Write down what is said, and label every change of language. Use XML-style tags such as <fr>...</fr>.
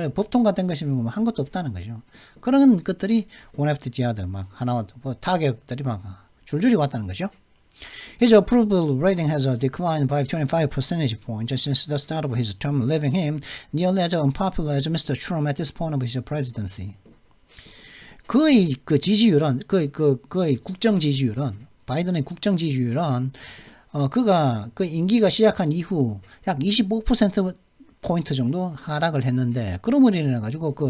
<ko>그냥 법 통과된 것이면 한 것도 없다는 거죠. 그런 것들이</ko> <en>one after the other</en> <ko>막 하나 타격들이 막 줄줄이 왔다는 거죠.</ko> <en>His approval rating has declined by 25 percentage points since the start of his term, leaving him nearly as unpopular as Mr. Trump at this point of his presidency.</en> <ko>그의 그 지지율은 그의 국정 지지율은 바이든의 국정 지지율은 그가 그 임기가 시작한 이후 약 25% 포인트 정도 하락을 했는데, 그럼으로 인해 가지고</ko>